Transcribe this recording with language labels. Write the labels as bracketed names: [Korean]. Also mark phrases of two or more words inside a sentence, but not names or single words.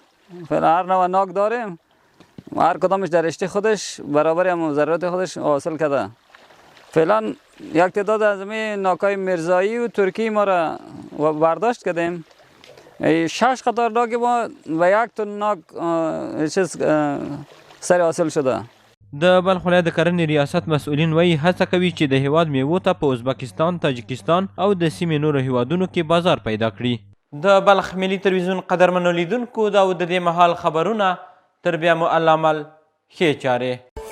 [Persian] فعلا هر نوع ناک داریم، هر کدامش در رشته خودش برابر هم ضرورت خودش حاصل کرده. فعلا یک تعداد از ناکای مرزایی و ترکی ما را برداشت کردیم. 6 قطار ناک ما و 1 تن ناک سر حاصل شده. [Pashto] د بلخ ولایت د کرنې ریاست مسؤلین وایي هڅه کوي چې د هیواد میوو ته په ازبکستان، تاجکستان او د سیمې نورو هیوادونو کې بازار پیدا کړي. د بلخ ملي تلویزیون قدرمنو لیدونکو دا و د دې مهال خبرونه. تر بیا مو الله مل ښې چارې.